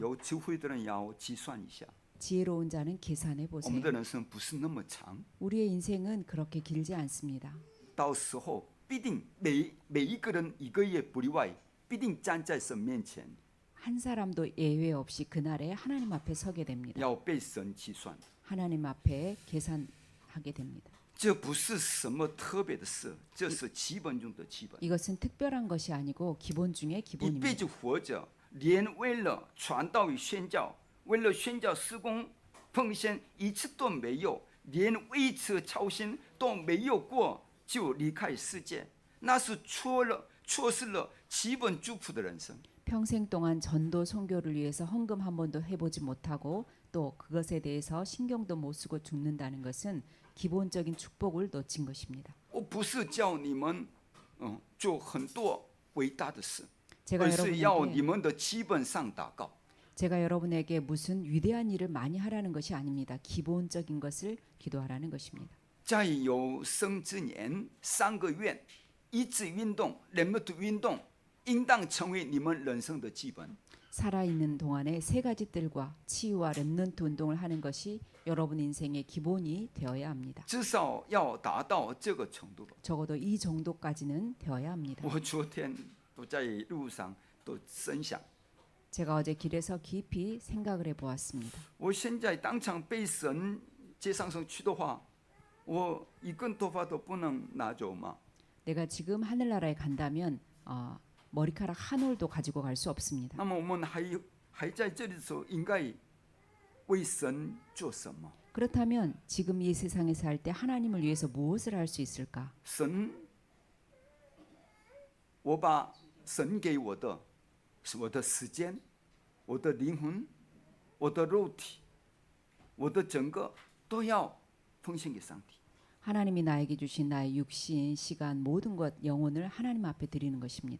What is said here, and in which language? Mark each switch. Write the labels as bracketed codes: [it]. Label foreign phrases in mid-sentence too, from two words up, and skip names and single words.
[zh] 有智慧的人要计算一下。 [ko] 지혜로운 자는 계산해 [zh] 我 [ko] 보세요. [zh] 们的人生不是那么长， [ko] 우리의 인생은 그렇게 길지 않습니다. [zh] 到时候必定每一个人一个也不例外，必定站在神面前， [ko] 한 사람도 예외 없이 그날에 하나님 앞에 서게 됩니다. [zh] 要被神计算。 [ko] 하나님 앞에 계산하게 됩니다. [zh] 这不是什么特别的事，这是基本中的基本。 [ko] 이것은 특별한 것이 아니고 기본 중에 [zh] 一辈 [ko] 기본입니다. [zh] 子活着，连为了传道与宣教，为了宣教施工奉献一次都没有，连为一次操心都没有过，就离开世界，那是错失了基本祝福的人生。 [ko] 평생 동안 전도 선교를 위해서 헌금 한 번도 해보지 못하고 또 그것에 대해서 신경도 못 쓰고 죽는다는 것은 기본적인 축복을 놓친 것입니다. [zh] 我不是叫你们做很多伟大的事， [ko] 제가 [zh] 而是要你 [ko] 여러분에게 [zh] 们的基本上祷告。 [ko] 제가 여러분에게 무슨 위대한 일을 많이 하라는 것이 아닙니다. 기본적인 것을 기도하라는 것입니다. [zh] 在有生之年3个月，医治运动、remnant运动，应当成为你们人生的基本。 [ko] 살아있는 동안에 세 가지 뜰과 치유와 렘넌트 운동을 하는 것이 여러분 인생의 기본이 되어야 합니다. [zh] 至少要达到这个程度吧。 [ko] 적어도 이 정도까지는 되어야 합니다. [zh] 我昨天都在路上都深想， [ko] 제가 어제 길에서 깊이 생각을 해보았습니다. [zh] 我现在当场被神接上升去的话，我一根头发都不能拿走吗？ [ko] 내가 지금 하늘나라에 간다면 머리카락 한 올도 가지고 갈 수 없습니다. [zh] 那么我们还在这里的时候，应该为神做什么？ [ko] 그렇다면 지금 이 세상에 살 때 하나님을 위해서 무엇을 할 수 있을까? [zh] 神，我把神给我的是我的时间、我的灵魂、我的肉体、我的整个都要奉献给上帝。 [ko] 하나님이 나에게 주신 나의 육신, 시간, 모든 것, 영혼을 하나님 앞에 드리는 것입니다.